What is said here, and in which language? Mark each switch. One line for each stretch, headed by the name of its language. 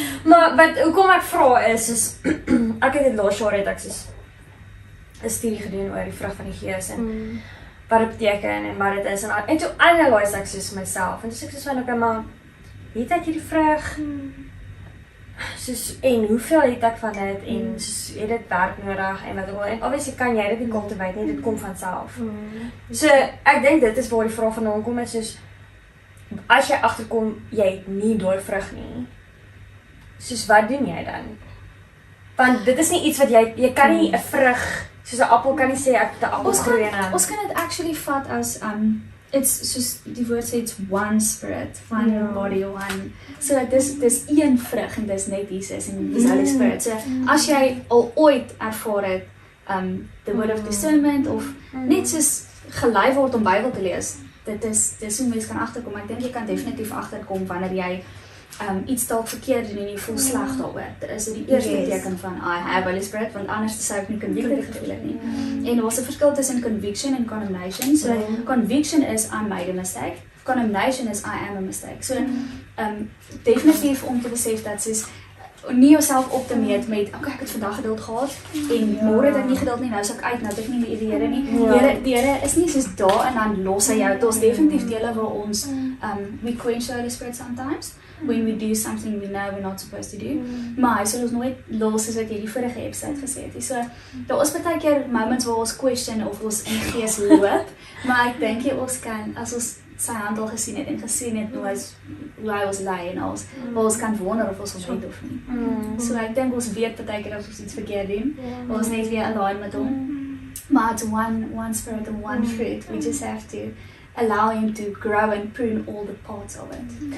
Afrikaans: Maar hoekom ek vra is ek het dit laas jaar het ek soos 'n studie gedoen oor die vrug van die Gees en wat dit beteken en wat dit is en toe analyse ek soos myself en toe sê ek soos van okay, maar het ek hierdie vrug soos en hoeveel het ek van dit en soos het dit werk nodig en wat ook al en obviously kan jy dit nie cultivate nie, dit kom van self. So ek dink dit is waar die vraag vandaan kom is soos as jy agterkom jy het nie daai vrug nie, soos wat doen jy dan? Want dit is nie iets wat jy kan nie 'n vrug soos 'n appel kan nie sê ek het 'n appel groei en Ons kan dit actually vat as it's soos die woord sê
English: it's one spirit, one body, one.
Afrikaans: So dis een vrug en dis net Jesus en dis Holy Spirit. So as jy al ooit ervaar het
English: the word of discernment
Afrikaans: of net soos gelei word om Bybel te lees, dis hoe mens kan agterkom. Ek dink jy kan definitief agterkom wanneer jy iets dalk verkeerd doen en jy voel sleg daaroor. Dit is die eerste teken van
English: I have Holy Spirit,
Afrikaans: want anders sou ek nie convicted gevoel het nie. En daar's 'n verskil tussen conviction en condemnation.
English: So conviction is I made a mistake. Condemnation is I am a mistake.
Afrikaans: So definitief om te besef dat soos nie jouself op te meet met okay, ek het vandag geduld gehad en môre het ek nie geduld nie, nou is ek uit, nou het ek nie meer die Here nie. Die Here is nie soos daar en dan los hy jou. Daar's definitief dele waar ons
English: we quench the Holy Spirit sometimes when we do something we know we're not supposed to do.
Afrikaans: Maar hy sal ons nooit los soos wat jy die vorige episode gesê het. So daar is baie keer moments waar ons question of ons in die gees loop, maar ek dink jy ons kan as ons sy hand al gesien het en gesien het hoe hy ons lei en alles, waar ons kan wonder of ons weet of nie. So ek dink ons weet baie keer of ons iets verkeerd doen, waar ons net weer align met hom.
English: Maar it's one spirit and one fruit. We just have to allow him to grow and prune all the parts of it.